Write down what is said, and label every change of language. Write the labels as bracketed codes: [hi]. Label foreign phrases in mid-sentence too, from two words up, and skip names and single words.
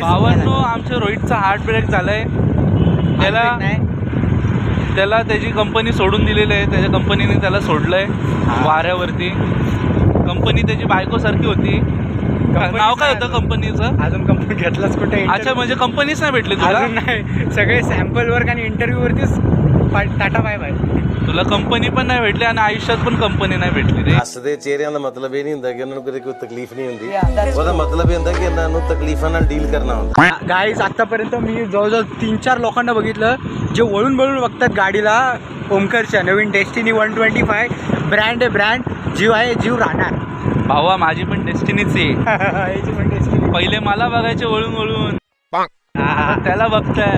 [mr] भावांनो, आमच्या रोहितचा [en] heart break [mr] झालाय. त्याला त्याची कंपनी सोडून दिलेली आहे, त्याच्या कंपनीने त्याला सोडलंय वाऱ्यावरती. कंपनी त्याची बायकोसारखी होती. नाव काय होतं कंपनीचं? अजून कंपनी घेतलाच कुठे? अच्छा, म्हणजे कंपनीच नाही भेटली तुला? अजून नाही, सगळे [en] sample work [mr] आणि इंटरव्ह्यू वरतीच [en] tata bye bye. [mr] तुला कंपनी पण नाही भेटली आणि आयुष्यात पण कंपनी नाही भेटली रे. [pa] ਹੱਸਦੇ ਚਿਹਰਿਆਂ ਦਾ ਮਤਲਬ ਇਹ ਨਹੀਂ ਹੁੰਦਾ ਕਿ ਉਹਨਾਂ ਨੂੰ ਕਦੇ ਕੋਈ ਤਕਲੀਫ ਨਹੀਂ ਹੁੰਦੀ ਉਹਦਾ ਮਤਲਬ ਇਹ ਹੁੰਦਾ ਕਿ ਇਹਨਾਂ ਨੂੰ ਤਕਲੀਫਾਂ ਨਾਲ ਡੀਲ ਕਰਨਾ ਹੁੰਦਾ. [mr] गाईज आतापर्यंत मी जवळजवळ 3-4 लोकांना बघितलं जे वळून बघतात गाडीला. ओमकारच्या नवीन डेस्टिनी 125 ब्रँड आहे, ब्रँड जीव आहे, जीव राहणार. भावा माझी पण डेस्टिनीच आहे. याची पण डेस्टिनी पहिले मला बघायचे वळून वळून, त्याला बघताय.